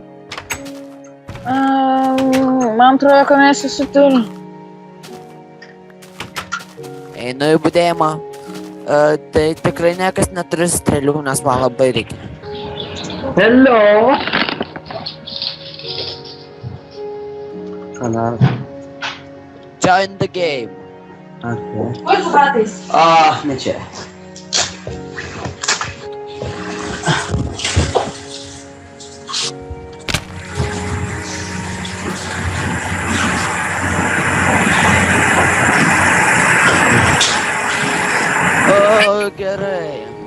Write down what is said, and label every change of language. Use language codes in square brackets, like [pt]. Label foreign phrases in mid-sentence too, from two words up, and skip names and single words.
[lt] Man atrodo, kad mes visi turim. Einu į budėjimą. Tai tikrai niekas neturi strėlių, nes man labai reikia. [en] Hello. Hello. Join the game. Okay. [lt] Kur su bratais? Ne čia. O, gerai.